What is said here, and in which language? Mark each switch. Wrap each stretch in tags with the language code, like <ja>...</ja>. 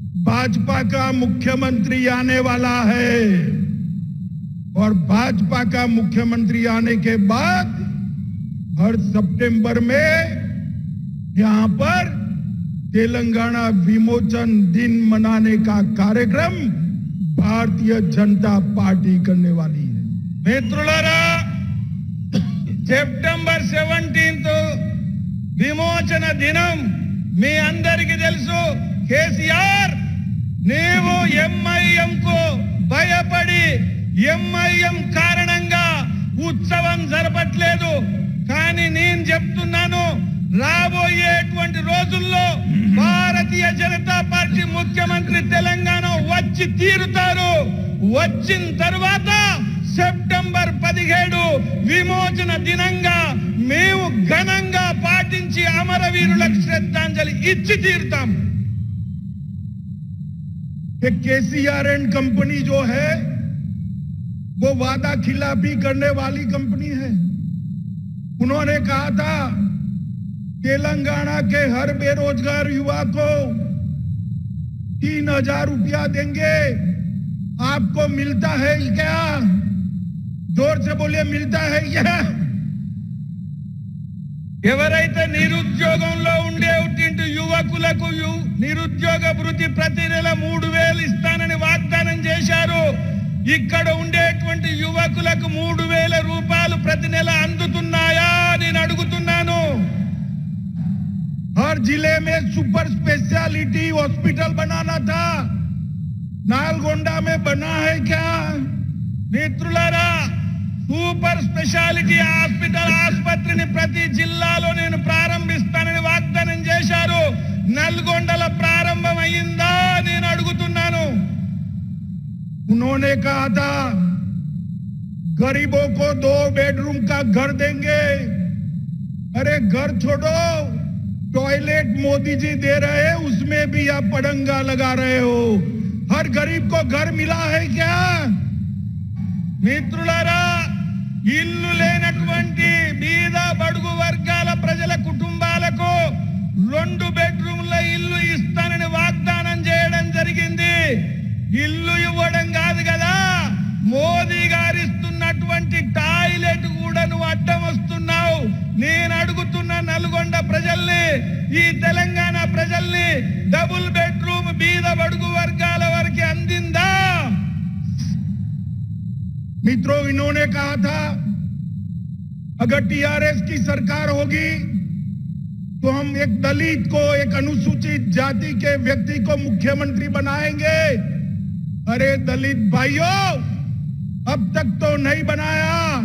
<hi>भाजपा का मुख्यमंत्री आने वाला है और भाजपा का मुख्यमंत्री आने के बाद हर सितंबर में यहां पर तेलंगाना विमोचन दिन मनाने का कार्यक्रम भारतीय जनता पार्टी करने वाली है.</hi> <te>मित्रुलारा, సెప్టెంబర్ 17 విమోచన దినం మీ అందరికీ తెలుసు. కేసీఆర్ నీవు ఎంఐఎం కు భయపడి ఎంఐఎం కారణంగా ఉత్సవం జరపట్లేదు. కానీ నేను చెప్తున్నాను, రాబోయేటువంటి రోజుల్లో భారతీయ జనతా పార్టీ ముఖ్యమంత్రి తెలంగాణ వచ్చి తీరుతారు. వచ్చిన తర్వాత సెప్టెంబర్ 17 విమోచన దినంగా మేము ఘనంగా పాటించి అమరవీరులకు శ్రద్ధాంజలి ఇచ్చి తీరుతాం.</te> <hi>केसीआर एंड कंपनी जो है वो वादा खिलाफी करने वाली कंपनी है. उन्होंने कहा था तेलंगाना के हर बेरोजगार युवा को 3000 रुपया देंगे. आपको मिलता है क्या? जोर से बोलिए, मिलता है क्या?</hi> <te>ఎవరైతే నిరుద్యోగంలో ఉండేటువంటి యువకులకు నిరుద్యోగ భృతి ప్రతి నెల 3000 ఇస్తానని వాగ్దానం చేశారు. ఇక్కడ ఉండేటువంటి యువకులకు 3000 రూపాయలు ప్రతి నెల అందుతున్నాయా నేను అడుగుతున్నాను.</te> <hi>हर जिले में सुपर स्पेशलिटी हॉस्पिटल बनाना था, नालगोंडा में बना है क्या?</hi> <te>मित्रुलारा, సూపర్ స్పెషాలిటీ హాస్పిటల్ ఆసుపత్రిని ప్రతి జిల్లాలో నేను ప్రారంభిస్తానని వాగ్దానం చేశారు. నల్గొండలో ప్రారంభమైందా నేను అడుగుతున్నాను.</te> <hi>उन्होंने कहा था गरीबों को 2 बेडरूम का घर देंगे. अरे घर छोड़ो, टॉयलेट मोदी जी दे रहे हैं, उसमें भी आप पड़ंगा लगा रहे हो. हर गरीब को घर मिला है क्या?</hi> <te>మిత్రులారా, ఇల్లు లేనటువంటి బీద బడుగు వర్గాల ప్రజల కుటుంబాలకు 2 బెడ్రూమ్ల ఇల్లు ఇస్తానని వాగ్దానం చేయడం జరిగింది. ఇల్లు ఇవ్వడం కాదు కదా, మోదీ గారు ఇస్తున్నటువంటి టాయిలెట్ కూడా నువ్వు అడ్డం వస్తున్నావు. నేను అడుగుతున్న నల్గొండ ప్రజల్ని, ఈ తెలంగాణ ప్రజల్ని, డబుల్ బెడ్రూమ్ బీద బడుగు వర్గాల వరకు అందిందా?</te> <hi>मित्रों, इन्होंने कहा था अगर टीआरएस की सरकार होगी तो हम एक दलित को, एक अनुसूचित जाति के व्यक्ति को मुख्यमंत्री बनाएंगे. अरे दलित भाइयों, अब तक तो नहीं बनाया.</hi>